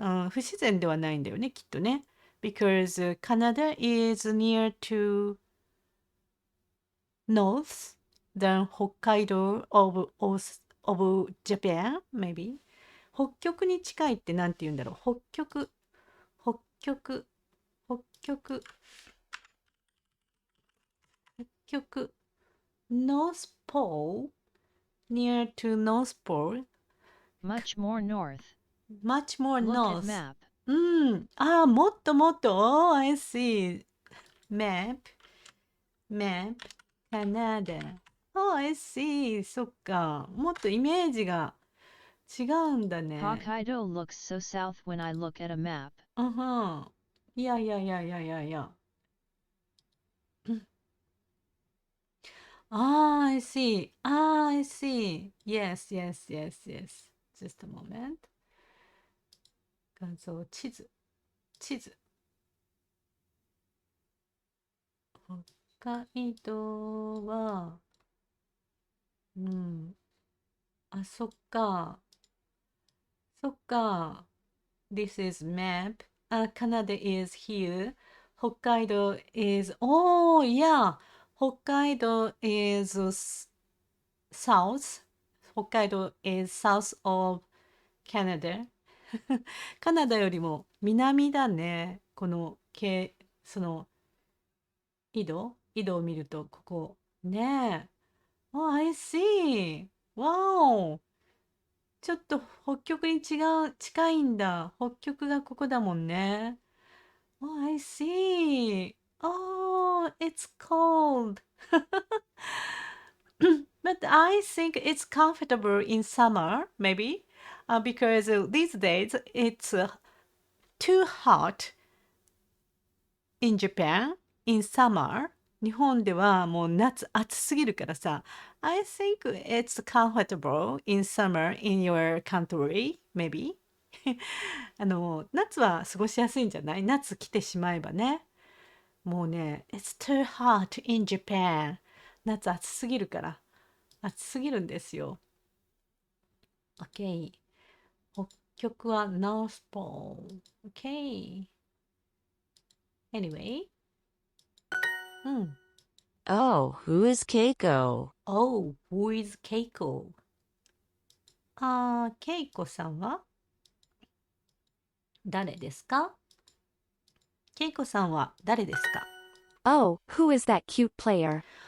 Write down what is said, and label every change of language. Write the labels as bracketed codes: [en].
[ja] 不自然ではないんだよね、きっとね。 [en] Because Canada is near to north than Hokkaido of Japan, maybe. [ja] 北極に近いってなんて言うんだろう。北極、北極、北極、 [en] North Pole, near to North Pole, Much more north. much more Look at north. map. [ja] うん。もっともっと。 [en] Oh, I see. Map, map, Canada. Oh, I see. [ja] そっか。もっとイメージが違うんだね。 [en] Hokkaido looks so south when I look at a map. [ja] うんふん。いやいやいやいやいやいや。 [en] I see. I see. Yes, yes, yes, yes. Just a moment. [ja] 画像、地図。北海道は、うん。そっか。そっか。 [en] This is map. Canada is here. 北海道 is, oh, yeah. 北海道 is south. 北海道 is south of Canada. [ja] カナダよりも南だね。このその緯度を見ると、ここ。ねえ。 [en] Oh, I see. Wow. [ja] ちょっと北極に近いんだ。北極がここだもんね。Oh, I see. [en] Oh, it's cold. But I think it's comfortable in summer, maybe, because these days it's too hot in Japan in summer. [ja] 日本ではもう夏暑すぎるからさ。 [en] I think it's comfortable in summer in your country, maybe. [ja] 夏は過ごしやすいんじゃない？夏来てしまえばね。もうね、 [en] It's too hot in Japan. [ja] 夏暑すぎるから。暑すぎるんですよ。OK。北極は North Pole。 [en] OK。 Anyway。 [ja] うん。 [en] Oh, who is Keiko? Oh, who is Keiko? [ja] ケイコさんは誰ですか？ケイコさんは誰ですか？ [en] Oh, who is that cute player?